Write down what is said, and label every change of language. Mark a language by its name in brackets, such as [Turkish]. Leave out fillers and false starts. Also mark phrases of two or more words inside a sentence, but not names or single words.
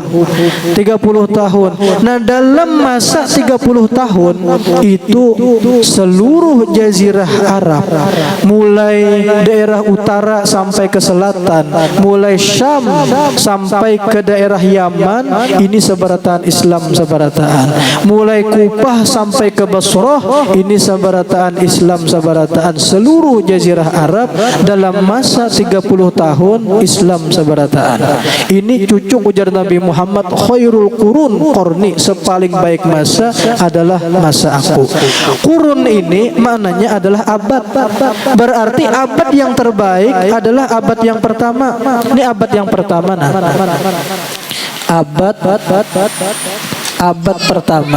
[Indonesian] 30 tahun. Nah, dalam masa 30 tahun itu seluruh jazirah Arab, mulai daerah utara sampai ke selatan, mulai Syam sampai ke daerah Yaman, [Banjar] ini seberataan Islam seberataan. Mulai Kupah sampai ke Basrah, ini seberataan Islam seberataan. Seluruh jazirah Arab dalam masa 30 tahun Islam seberataan. Ini cucu ujar Nabi Muhammad, [Arabic] خير القرون قرني, [Banjar] sepaling baik masa adalah masa aku. [Indonesian] Qurun ini maknanya adalah abad. Berarti abad yang terbaik adalah abad yang pertama. Ini abad yang pertama. Nah, abad pertama.